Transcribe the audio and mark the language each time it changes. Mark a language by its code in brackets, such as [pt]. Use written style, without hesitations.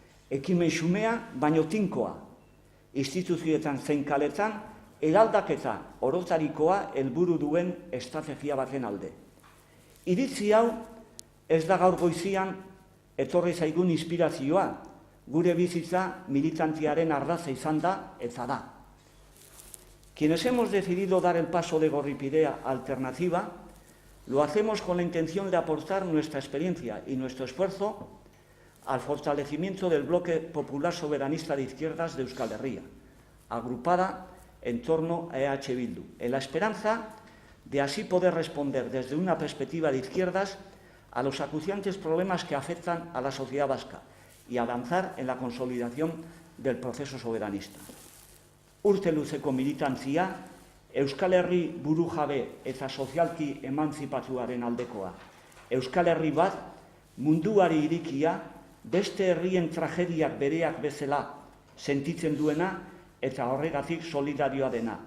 [eu] Ekimen xumea baino tinkoa, instituzioetan zein kaletan, eraldaketa orotarikoa helburu duen estrategia baten alde. Iritzi hau ez da gaur goizian etorri zaigun inspirazioa, gure bizitza militantiaren ardatza izan da eta da. [es] Quienes hemos decidido dar el paso de Gorripidea alternativa, lo hacemos con la intención de aportar nuestra experiencia y nuestro esfuerzo al fortalecimiento del bloque popular soberanista de izquierdas de Euskal Herria, agrupada en torno a EH Bildu, en la esperanza de así poder responder desde una perspectiva de izquierdas a los acuciantes problemas que afectan a la sociedad vasca y avanzar en la consolidación del proceso soberanista. [eu] Urte luzeko militantzia, Euskal Herri burujabe eta sozialki emantzipatuaren aldekoa. Euskal Herri bat munduari irikia, beste herrien tragediak bereak bezala sentitzen duena eta horregatik solidarioa dena.